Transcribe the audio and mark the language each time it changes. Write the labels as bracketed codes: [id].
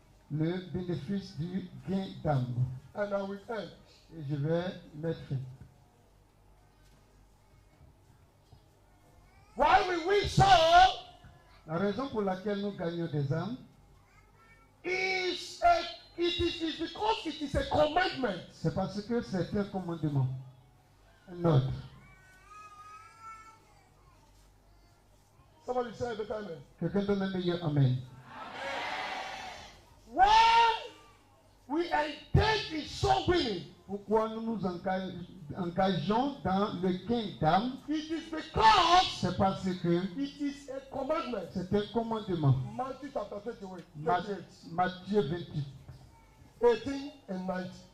[fr] Le bénéfice du gain d'âme. [en] And I will end. [fr] Et je vais mettre fin. [en] Why we win soul [fr] La raison pour laquelle nous gagnons des âmes, [en] is because it is a commandment. [fr] c'est parce que c'est un commandement. Un ordre. [en] Somebody say better amen. [fr] Quelqu'un donne un meilleur amen. [en] Why we engage in soul winning? [fr] Pourquoi nous nous engageons dans le gain d'âme? [en] It is because [fr] C'est parce que [en] it is a commandment. [fr] c'est un commandement. [en] Matthew chapter 28, [fr] Matthieu 28. [en] 18 and 19.